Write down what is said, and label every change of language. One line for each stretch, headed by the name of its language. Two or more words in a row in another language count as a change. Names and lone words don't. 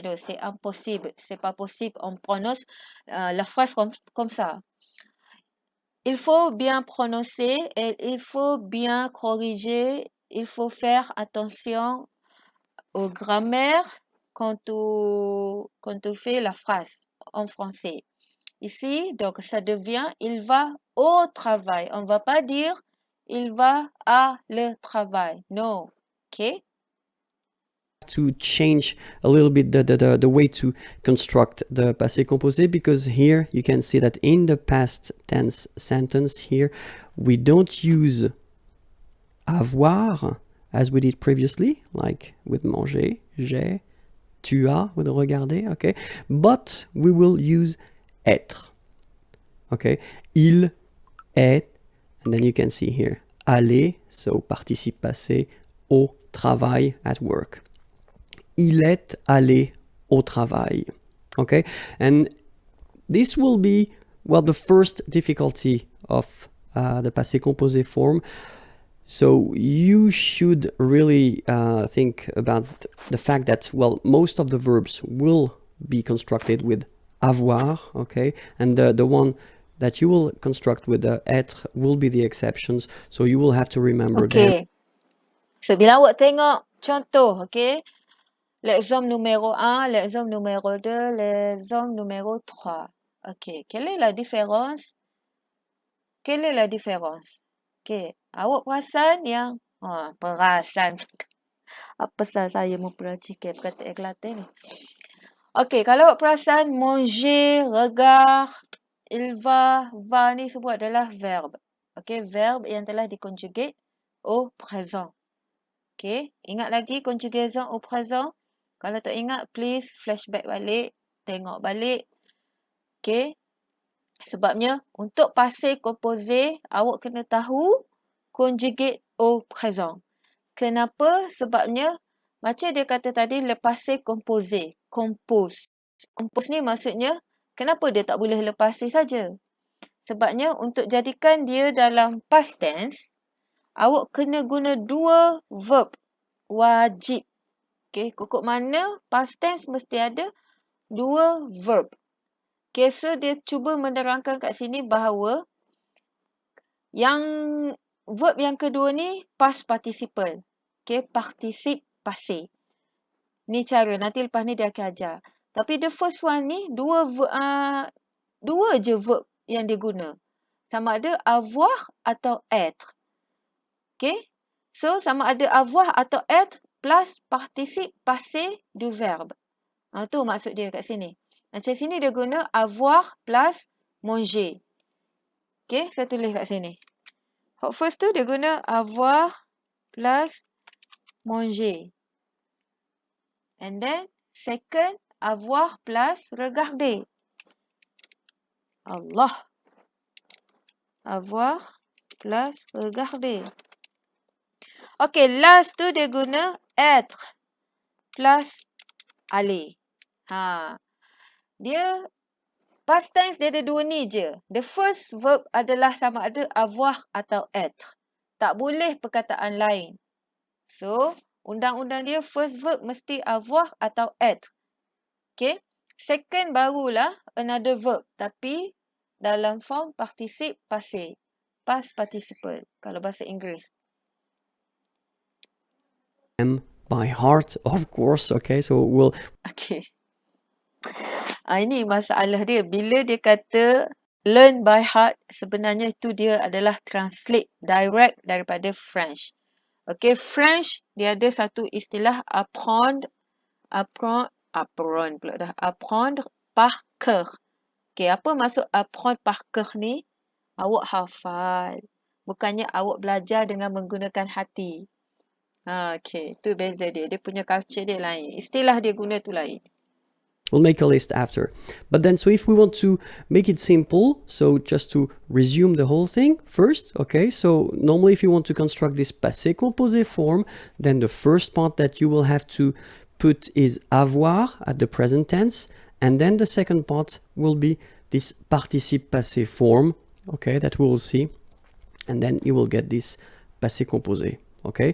French: No, c'est impossible. C'est pas possible. On prononce la phrase comme ça. Il faut bien prononcer et il faut bien corriger. Il faut faire attention aux grammaires quand tu fais la phrase en français. Ici, donc, ça devient il va au travail. On ne va pas dire il va à le travail.
English: No. Okay? To change a little bit the way to construct the
French: passé composé,
English: because here you can see that in the past tense sentence here we don't use avoir as we did previously, like with manger, j'ai,
French: tu as
English: with regarder, okay, but we will use être, okay,
French: il est,
English: and then you can see here aller, so
French: participe passé, au travail,
English: at work.
French: Il est allé au travail.
English: Okay, and this will be, well, the first difficulty of the
French: passé composé
English: form. So you should really think about the fact that, well, most of the verbs will be constructed with avoir, okay, and the one that you will construct with the être will be the exceptions. So you will have to remember them. Okay. So,
Malay: bila awak tengok contoh,
French: okay, l'exemple numéro 1, l'exemple numéro 2, l'exemple numéro 3. Okay, quelle est la différence? Quelle est la différence?
Malay: Okay, awak perasan yang perasan. Apa saya mempelajari kata éclaté ni? Okay, kalau awak perasan manger, regard, il va ni semua adalah verbe. Okay, verbe yang telah diconjugate
French: au présent.
Malay: Okay, ingat lagi
French: conjugaison au présent?
Malay: Kalau tak ingat,
English: please flashback
Malay: balik, tengok balik. Okay, sebabnya untuk
French: passé composé,
Malay: awak kena tahu conjugate
French: au présent.
Malay: Kenapa? Sebabnya, macam dia kata tadi,
French: le passé composé, compose.
Malay: Compose ni maksudnya, kenapa dia tak boleh
French: le passé
Malay: saja? Sebabnya, untuk jadikan dia dalam
English: past tense,
Malay: awak kena guna dua verb. Wajib. Okay, kukuk mana
English: past tense
Malay: mesti ada dua verb. Okay, so dia cuba menerangkan kat sini bahawa yang verb yang kedua ni
English: past participle.
French: Okay, participe passé.
Malay: Ni cara, nanti lepas ni dia akan ajar. Tapi
English: the first one
Malay: ni, dua je verb yang dia guna. Sama ada avoir atau être. Okay, so sama ada avoir atau être plus
French: participe passé du verbe.
Malay: Tu maksud dia kat sini. Macam sini dia guna
French: avoir plus manger.
Malay: Okay, saya tulis kat sini. First tu dia guna
French: avoir plus manger.
English: And then second,
French: avoir plus regarder. Allah. Avoir plus regarder.
Malay: Okay, last tu dia guna
French: être plus aller.
Malay: Dia
English: past tense
Malay: dia ada dua ni je.
English: The first verb
Malay: adalah sama ada avoir atau être. Tak boleh perkataan lain. So, undang-undang dia
English: first verb
Malay: mesti avoir atau être. Okay. Second barulah
English: another verb.
Malay: Tapi dalam form
French: participe passé.
English: Past participle.
Malay: Kalau bahasa Inggeris.
English: By heart, of course. Okay, so we'll...
Malay: Okay. Ini masalah dia. Bila dia kata
English: learn by heart,
Malay: sebenarnya itu dia adalah translate direct daripada French. Okay, French dia ada satu istilah
French: apprendre par cœur.
Malay: Okay, apa maksud
French: apprendre par cœur
Malay: ni? Awak hafal. Bukannya awak belajar dengan menggunakan hati. Okay, tu beza dia. Dia punya culture dia lain. Istilah dia guna tu lain.
English: We'll make a list after. But then, so if we want to make it simple, so just to resume the whole thing first, okay, so normally if you want to construct this
French: passé composé
English: form, then the first part that you will have to put is avoir at the present tense, and then the second part will be this
French: participe passé
English: form, okay, that we will see, and then you will get this
French: passé composé,
English: okay.